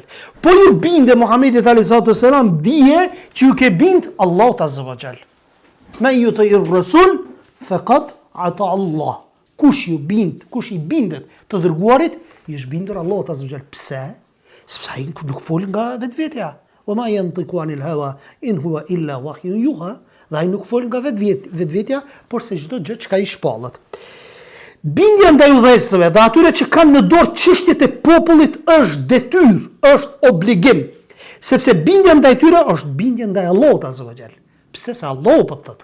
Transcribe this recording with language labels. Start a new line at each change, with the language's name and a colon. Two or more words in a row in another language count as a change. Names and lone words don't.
Albanian: Po ju binde Muhammedit
Arabic: صلى الله عليه وسلم,
Albanian: dije që ju ke bind Allahut
Arabic: عز وجل. من يطع الرسول فقد أطاع الله.
Albanian: Kush i bindet të dërguarit, i është bindur Allahut
Arabic: عز وجل.
Albanian: Pse? Sepse ai nuk fol nga vetvetja.
Arabic: وما ينطق عن الهوى إن هو إلا وحي يوحى.
Albanian: Dhe ai nuk fol nga vetvetja, por se çdo gjë që ka i shpallet. Bindja ndaj udhëhecësve dhe atyre që kanë në dorë çështjet e popullit është detyrë, është obligim. Sepse bindja ndaj tyre është bindja ndaj Allahut
Arabic: عز وجل.
Albanian: Pse se Allahu po thot?